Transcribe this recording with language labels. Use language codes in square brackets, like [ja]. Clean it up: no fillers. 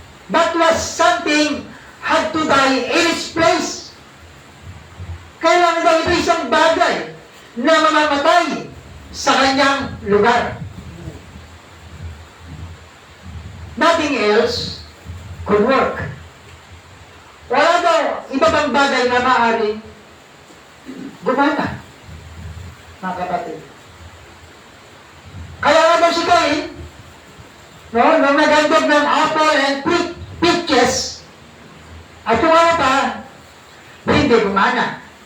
[en] That was something had to die in its place. [tl] Kailangan daw ito isang bagay na mamamatay sa kanyang lugar. [en] Nothing else could work. [tl] Wala daw iba pang bagay na maaaring gumana, mga kapatid. Kaya nga daw si Cain, no, nung nagandog ng [en] apple and peaches, [tl] at yung ano pa, hindi gumana.